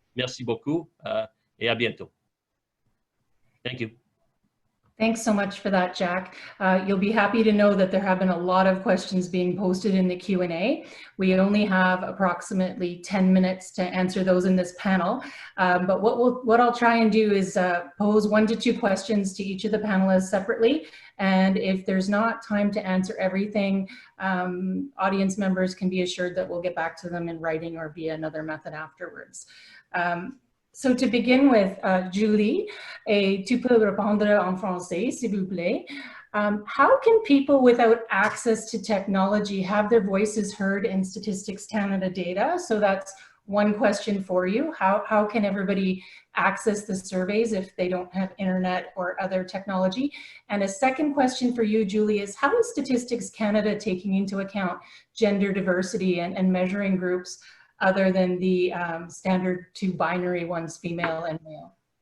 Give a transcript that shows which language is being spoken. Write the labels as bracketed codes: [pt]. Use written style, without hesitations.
[fr] Merci beaucoup et à bientôt. [en] Thank you. Thanks so much for that, Jack. You'll be happy to know that there have been a lot of questions being posted in the Q&A. We only have approximately 10 minutes to answer those in this panel. But what I'll try and do is pose 1 to 2 questions to each of the panelists separately. And if there's not time to answer everything, audience members can be assured that we'll get back to them in writing or via another method afterwards. So to begin with, [fr] Julie, et tu peux répondre en français, s'il vous plaît. [en] How can people without access to technology have their voices heard in Statistics Canada data? So that's one question for you. How can everybody access the surveys if they don't have internet or other technology? And a second question for you, Julie, is how is Statistics Canada taking into account gender diversity and measuring groups other than the standard 2 binary ones, female and male?